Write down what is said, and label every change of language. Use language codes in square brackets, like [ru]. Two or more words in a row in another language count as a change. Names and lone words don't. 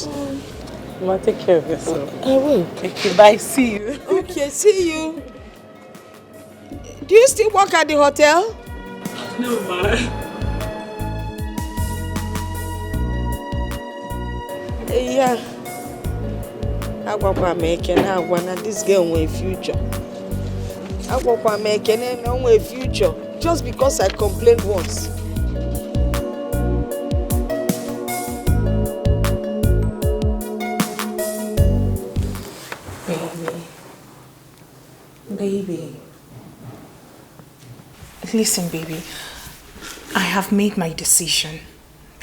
[en] Mama, take care of yourself. I will. Thank you. Bye. See you. Okay, see you. Do you still work at the hotel? No, Ma. Yeah. [ig] Agwakwa m Ekene agwa na [en] this girl [ig] nwere future. Agwakwa m Ekene na nwere future [en] just because I complained once. Baby. Listen, baby. I have made my decision.